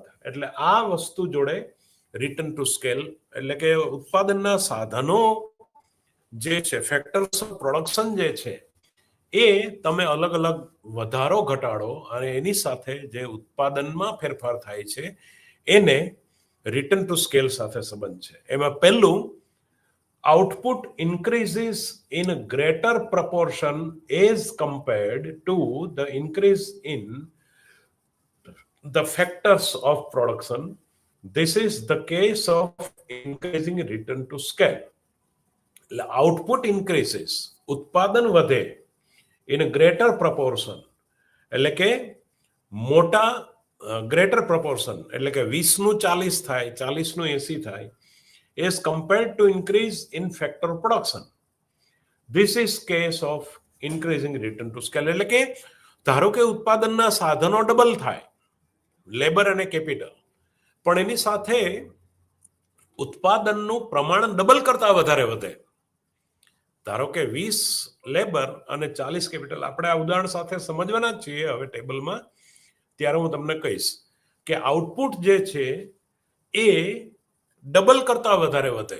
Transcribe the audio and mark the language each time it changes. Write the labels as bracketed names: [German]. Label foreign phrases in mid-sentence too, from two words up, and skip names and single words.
[Gujarati] એટલે આ વસ્તુ જોડે [English] return to scale [Gujarati] એટલે કે ઉત્પાદનના સાધનો જે છે, [English] factors of production [Gujarati] જે છે એ તમે અલગ અલગ વધારો ઘટાડો અને એની સાથે જે ઉત્પાદનમાં ફેરફાર થાય છે એને [English] return to scale [Gujarati] સાથે સંબંધ છે. એમાં પહેલું, [English] output increases in a greater proportion as compared to the increase in the factors of production. This is the case of increasing return to scale. Output increases, [Gujarati] ઉત્પાદન વધે, [English] in a greater proportion [Gujarati] એટલે કે મોટા [English] greater proportion [Gujarati] એટલે કે 20નું 40 થાય, 40નું 80 થાય, [English] as compared to increase in factor production. This is case of increasing return to scale. [Gujarati] એટલે કે ધારો કે ઉત્પાદનના સાધનો ડબલ થાય, લેબર અને કેપિટલ, પણ એની સાથે ઉત્પાદનનું પ્રમાણ ડબલ કરતા વધારે વધે. ધારો કે 20 લેબર અને 40 કેપિટલ. આપણે આ ઉદાહરણ સાથે સમજવાના જ છીએ હવે ટેબલમાં, ત્યારે હું તમને કહીશ કે આઉટપુટ જે છે એ ડબલ કરતા વધારે વધે.